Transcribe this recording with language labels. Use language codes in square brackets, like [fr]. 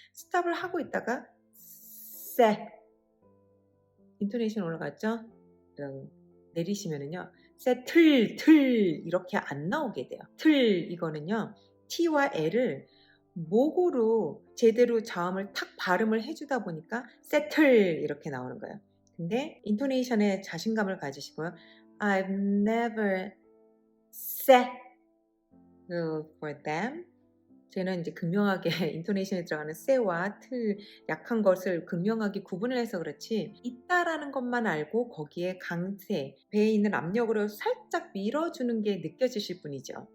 [ko] 스탑을 하고 있다가 set 인토네이션 올라갔죠? 내리시면은요. settle 이렇게 안 나오게 돼요. 틀 이거는요. T와 L을 목으로 제대로 자음을 탁 발음을 해주다 보니까 settle 이렇게 나오는 거예요. 근데 인토네이션에 자신감을 가지시고요. [en] I've never settled for them. [ko] 저는 이제 극명하게 인토네이션에 들어가는 세와 틀 약한 것을 극명하게 구분을 해서 그렇지 있다라는 것만 알고 거기에 강세, 배에 있는 압력으로 살짝 밀어주는 게 느껴지실 뿐이죠.